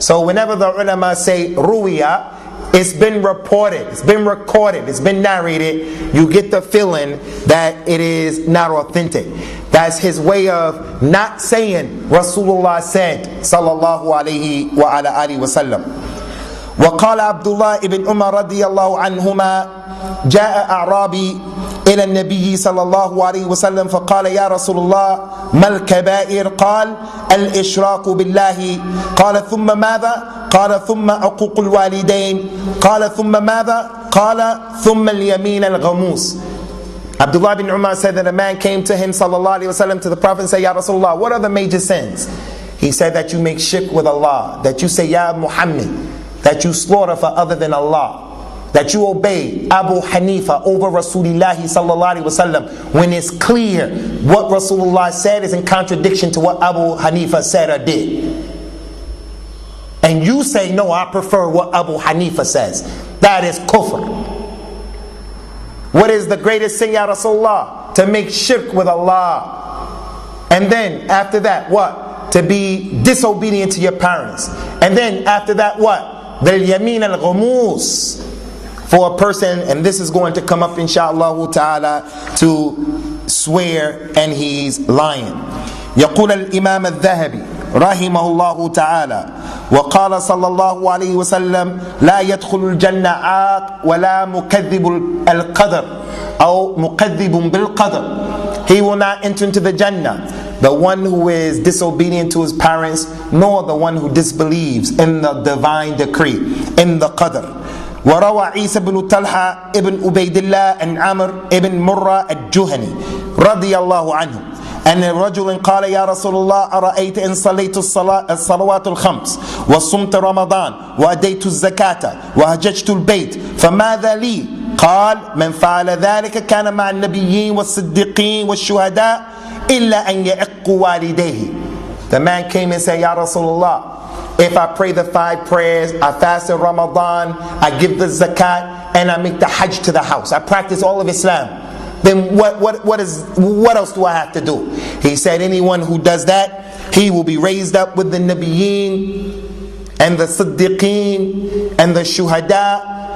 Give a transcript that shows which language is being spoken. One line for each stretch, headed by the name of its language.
English: So whenever the ulama say ruwiya, it's been reported, it's been recorded, it's been narrated, you get the feeling that it is not authentic. That's his way of not saying Rasulullah said, sallallahu alayhi wa ala alihi wa sallam.
Arabic: وقال عبد الله بن عمر رضي الله عنهما جاء أعرابي إلى النبي صلى الله عليه وسلم فقال يا رسول الله ما الكبائر؟ قال الإشراك بالله. قال ثم ماذا؟ قال ثم عقوق الوالدين. قال ثم ماذا؟ قال ثم اليمين الغموس.
English: Abdullah bin Umar said that a man came to him sallallahu alaihi wasallam, to the Prophet, and said, Ya Rasulullah, what are the major sins? He said that you make shirk with Allah, that you say Ya Muhammad, that you slaughter for other than Allah, that you obey Abu Hanifa over Rasulullah sallallahu alaihi wasallam when it's clear what Rasulullah said is in contradiction to what Abu Hanifa said or did. And you say, no, I prefer what Abu Hanifa says. That is kufr. What is the greatest sin, Ya Rasulullah? To make shirk with Allah. And then after that, what? To be disobedient to your parents. And then after that, what? The yamin al-ghumus, for a person, and this is going to come up inshallah ta'ala, to swear and he's lying.
Arabic: يقول الإمام الذهبي رحمه الله تعالى وقال صلى الله عليه وسلم لا يدخل الجنة عاق ولا مكذب القدر أو مكذب بالقدر.
English: He will not enter into the Jannah, the one who is disobedient to his parents, nor the one who disbelieves in the divine decree, in the qadr.
Arabic: وروى عيسى بن طلحة ابن عبيد الله عن عمرو ابن مرة الجهني رضي الله عنه أن رجل قال يا رسول الله أرأيت إن صليت الصلوات الخمس وصمت رمضان وأديت الزكاة وهججت البيت فماذا لي؟ قال من فعل ذلك كان مع النبيين والصديقين والشهداء إلا أن يعق والديه.
English: The man came and said, Ya Rasulullah, if I pray the 5 prayers, I fast in Ramadan, I give the zakat, and I make the hajj to the house, I practice all of Islam, then what else do I have to do? He said, anyone who does that, he will be raised up with the Nabiyeen and the Siddiqeen and the Shuhada